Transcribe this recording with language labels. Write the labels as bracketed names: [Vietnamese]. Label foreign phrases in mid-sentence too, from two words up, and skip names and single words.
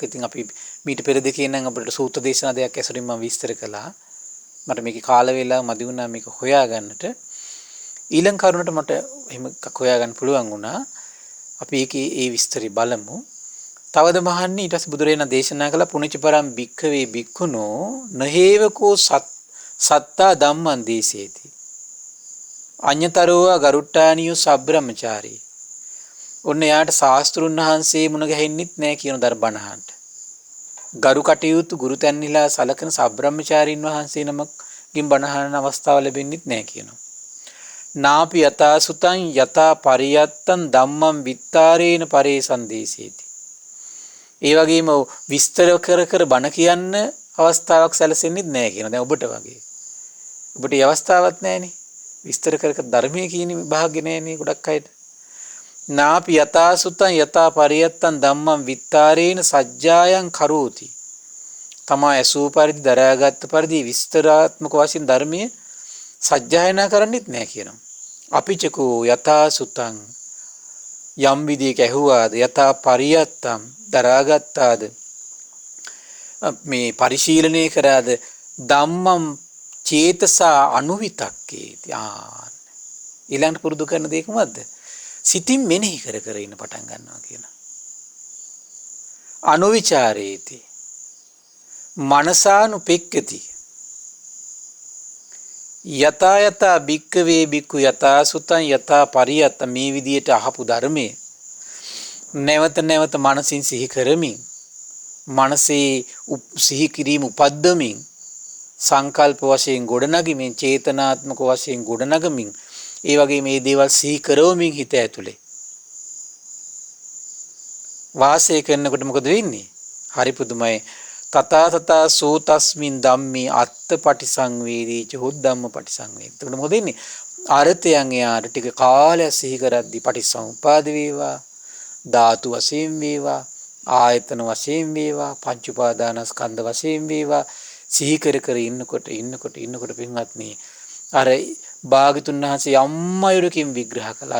[Sinhala] ඉතින් අපි මීට පෙර දෙකේ නම් අපිට සූත්‍ර දේශනා දෙයක් ඇසුරින් මම විස්තර කළා. මට මේකේ කාල වේලාව මදි වුණා මේක හොයාගන්නට. ඊළඟ කරුණට මට එහෙම එකක් හොයාගන්න පුළුවන් වුණා. අපි ඒකේ ඒ විස්තරي බලමු. තවද මහන්නේ ඊට පස්සේ බුදුරජාණන් දේශනා කළ [Pali] පුණජපරම් භික්ඛවේ භික්ඛුනෝ නහේවකෝ සත්තා ධම්මං දේසේති. අඤ්‍යතරෝවා ගරුට්ටානියෝ සබ්‍රහ්මචාරී. [Sinhala] ඔන්න යාට ශාස්ත්‍රුන් වහන්සේ මුණ ගැහෙන්නෙත් නෑ කියන දර්බණහන්ට. ගරු කටයුතු ගුරු තැන්හිලා සලකන සබ්‍රහ්මචාරීන් වහන්සේ නමකින් බණහන අවස්ථාව ලැබෙන්නෙත් නෑ කියනවා. [Pali] නාපි යතා සුතං යතා පරියත්තං ධම්මං විත්තාරේන පරේසන්දේසේති. [Sinhala] ඒ වගේම විස්තර කර කර බණ කියන්න අවස්ථාවක් සැලසෙන්නෙත් නෑ කියනවා. දැන් ඔබට වගේ. ඔබට ඒ අවස්ථාවක් නෑනේ. විස්තර කර කර ධර්මයේ කියන භාග්‍ය නෑනේ ගොඩක් අයට. [Pali] නාපි යතා සුතං යතා පරියත්තං ධම්මං විත්තාරේන සජ්ජායං කරෝති. [Sinhala] තමා ඇසූ පරිදි දරාගත් පරිදි විස්තරාත්මක වශයෙන් ධර්මයේ සජ්ජායනා කරන්නෙත් නෑ කියනවා. [Pali] අපිචකෝ යතා සුතං [Sinhala] යම් විදියක ඇහුවාද [Pali] යතා පරියත්තං [Sinhala] දරාගත්තාද මේ පරිශීලනය කරාද [Pali] ධම්මං චේතසා අනුවිතක්කේති. [Sinhala] ඊළඟට පුරුදු කරන දේ කොහොමද? සිතින් මෙනෙහි කර කර ඉන්න පටන් ගන්නවා කියන. [Pali] අනුවිචාරේති මනසානුපෙක්කති යතා යතා භික්ඛවේ භික්ඛු යතා සුතං යතා පරියත්ත [Sinhala] මේ විදියට අහපු ධර්මයේ නැවත නැවත මනසින් සිහි කරමින් මනසේ සිහි කිරීම උපද්දමින් සංකල්ප වශයෙන් ගොඩනගමින් චේතනාත්මක වශයෙන් ගොඩනගමින් ඒ වගේ මේ දේවල් සිහි කරවමින් හිත ඇතුලේ වාසය කරනකොට මොකද වෙන්නේ? හරි පුදුමයි. [Pali] තථා තථා සෝතස්මින් ධම්මේ අත්ථ පටිසංවේදීච හොද්දම්ම පටිසංවේදී. [Sinhala] එතකොට මොකද වෙන්නේ? අර්ථයන් එයාට ටික කාලයක් සිහි කරද්දී පටිසමුපාද වේවා, ධාතු වශයෙන් වේවා, ආයතන වශයෙන් වේවා, පංච උපාදානස්කන්ධ වශයෙන් වේවා සිහි කර කර ඉන්නකොට පින්වත්නි අර භාග්‍යතුන් වහන්සේ යම් අයුරකින් විග්‍රහ කළා.